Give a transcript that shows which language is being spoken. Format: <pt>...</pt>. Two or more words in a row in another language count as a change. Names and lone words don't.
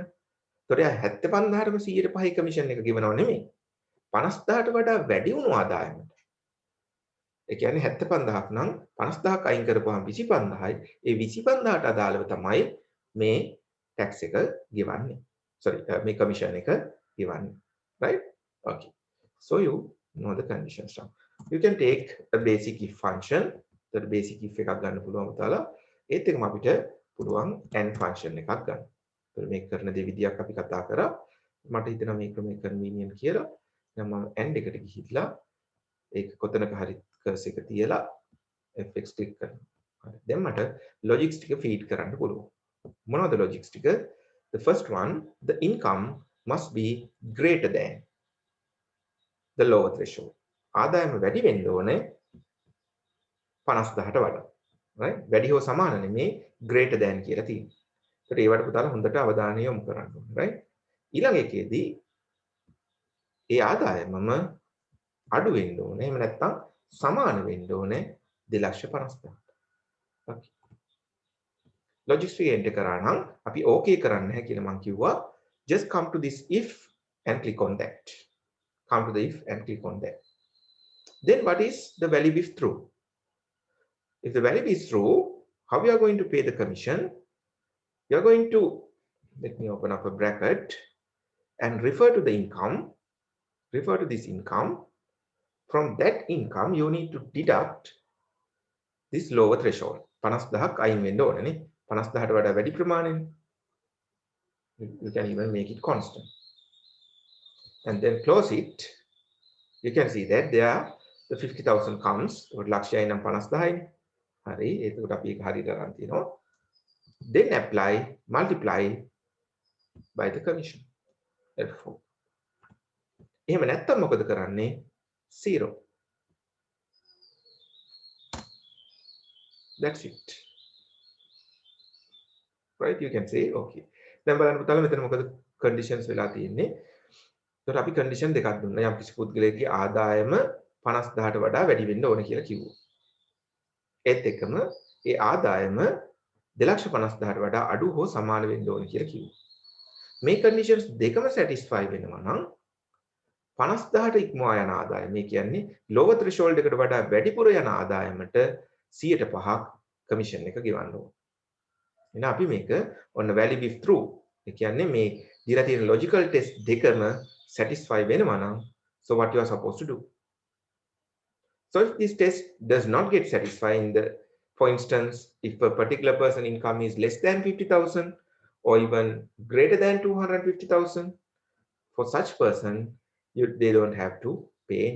<si>ඒතකොට එයා 75,000ටම 100% කමිෂන් එක ගෙවනව නෙමෙයි. 50,000ට වඩා වැඩි වුණු ආදායමකට. ඒ කියන්නේ 75,000ක් නම් 50,000ක් අයින් කරපුවාම 25,000යි. ඒ 25,000ට අදාළව තමයි මේ tax එක ගෙවන්නේ. sorry මේ කමිෂන් එක ගෙවන්නේ.</si> <en>right? okay. So you know the conditions now. You can take a basic if function. The basic if</en> <si>එකක් ගන්න පුළුවන් පුතාලා. ඒත් එකම අපිට පුළුවන්</si> <en>and function</en> <si>එකක් ගන්න. ඒතර මේක කරන දෙවිදියක් අපි කතා කරා. මට හිතෙනවා මේක convenient කියලා. දැන් මම and එකට ගිහිල්ලා ඒක කොතනක හරි cursor එක තියලා</si> <en>fx click</en> <si>කරනවා. හරි. දැන් මට logics ටික feed කරන්න පුළුවන්. මොනවද logics ටික?</si> <en>The first one, the income must be greater than the lower threshold.</en> <si>ආදායම වැඩි වෙන්න ඕනේ 50,000ට වඩා. right? වැඩි හෝ සමාන නෙමේ</si> <en>greater than</en> <si>කියලා තියෙනවා. ඒකට ඒවට පුතාලා හොඳට අවධානය යොමු කරන්න ඕනේ. right? ඊළඟ එකේදී ඒ ආදායමම අඩු වෙන්න ඕනේ. එහෙම නැත්නම් සමාන වෙන්න ඕනේ 2,50,000ට. okay. logics එක enter කරා නම් අපි okay කරන්නේ නැහැ කියලා මම කිව්වා.</si> <en>just come to this if and click on that. come to the if and click on that. Then what is the value if true? If the value is true, how we are going to pay the commission? You are going to, let me open up a bracket and refer to the income, refer to this income. From that income, you need to deduct this lower threshold.</en> <si>50,000ක් අයින් වෙන්න ඕනේ නේ. 50,000ට වඩා වැඩි ප්‍රමාණයනේ.</si> <en>You can even make it constant. And then close it. You can see that there the 50,000 comes.</en> <si>ලක්ෂයයි නම් 50,000යි. හරි. ඒකට අපි ඒක හරියට අරන් තියනවා.</si> <en>Then apply, multiply by the commission.</en> <si>F4. එහෙම නැත්තම් මොකද කරන්නේ? 0.</si> <en>That's it. Right? You can say okay.</en> <si>දැන් බලන්න පුතාලා මෙතන මොකද conditions වෙලා තියෙන්නේ? ඒකට අපි condition දෙකක් දුන්නා. යම් කිසි පුද්ගලයෙක්ගේ ආදායම 50,000ට වඩා වැඩි වෙන්න ඕන කියලා කිව්වා. ඒත් එක්කම ඒ ආදායම 2,50,000ට වඩා අඩු හෝ සමාන වෙන්න ඕන කියලා කිව්වා. මේ conditions දෙකම satisfy වෙනවා නම් 50,000ට ඉක්මවා යන ආදායම, මේ කියන්නේ</si> <en>lower threshold</en> <si>එකට වඩා වැඩිපුර යන ආදායමට 105ක් commission එක ගෙවන්න ඕන. එහෙනම් අපි මේක ඔන්න</si> <en>value if true.</en> <si>ඒ කියන්නේ මේ දීලා තියෙන</si> <en>logical test</en> <si>දෙකම satisfy වෙනවා නම්</si> <en>so what you are supposed to do? So if this test does not get satisfied for instance, if a particular person income is less than 50,000 or even greater than 250,000, for such person, they don't have to pay any.</en>